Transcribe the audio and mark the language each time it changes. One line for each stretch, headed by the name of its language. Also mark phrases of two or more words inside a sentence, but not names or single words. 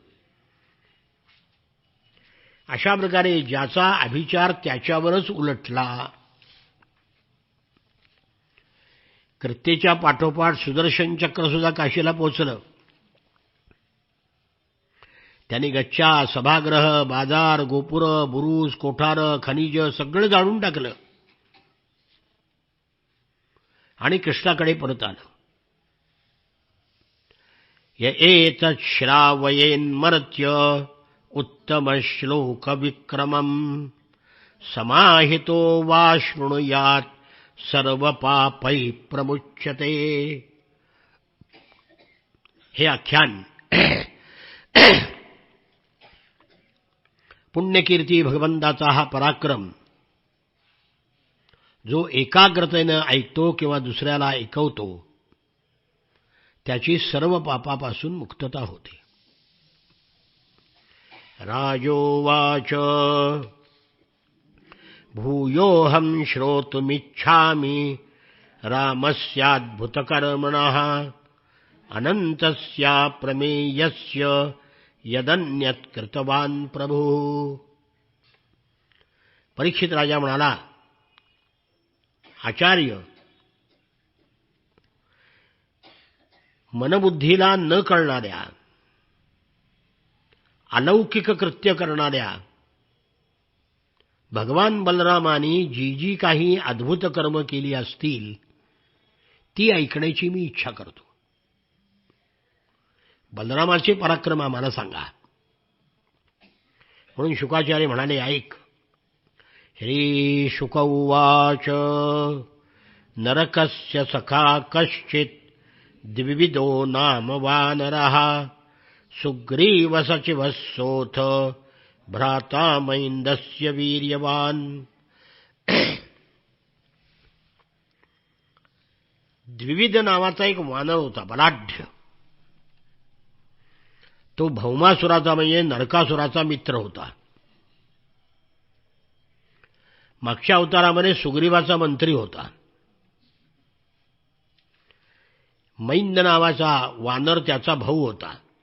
Marathi: अशा प्रकारे ज्याचा अभिचार त्याच्यावरच उलटला, कृत्येच्या पाठोपाठ सुदर्शन चक्र सुद्धा काशीला पोचलं. त्यांनी गच्चा, सभागृह, बाजार, गोपुरं, बुरुज, कोठारं, खनिज सगळं जाळून टाकलं आणि कृष्णाकडे परत आलं.
Sanskrit: य एतत् श्रावयेन्मर्त्य उत्तम श्लोक विक्रमम् समाहितो वा शृणुयात् सर्व पापै प्रमुच्यते.
Marathi: हे आख्यान पुण्यकीर्ती भगवंताचा हा पराक्रम जो एकाग्रतेनं ऐकतो किंवा दुसऱ्याला ऐकवतो त्याची सर्व पापापासून मुक्तता होते.
Sanskrit: राजोवाच भूयोऽहं श्रोतुमिच्छामि रामस्याद्भुतकर्मणः अनन्तस्य प्रमेयस्य यदन्यत् कृतवान् प्रभुः.
Marathi: परीक्षित राजा म्हणाला, आचार्य, मनबुद्धीला न कळणाऱ्या, अलौकिक कृत्य करणाऱ्या भगवान बलरामानी जी जी काही अद्भुत कर्म केली असतील ती ऐकण्याची मी इच्छा करतो. बलरामाचे पराक्रम आम्हाला सांगा. म्हणून शुकाचार्य म्हणाले, ऐक.
Sanskrit: श्री शुक उवाच नरकस्य सखा कश्चित् द्विविधो नाम वानरः सुग्रीव सचिवः सोऽथ भ्राता मैन्दस्य वीर्यवान्.
Marathi: द्विविध नावाचा एक वानर होता, बलाढ्य. तो भौमासुराचा म्हणजे नरकासुराचा मित्र होता. मागच्या अवतारामध्ये सुग्रीवाचा मंत्री होता. मैंद नावाचा वानर त्याचा भाऊ होता.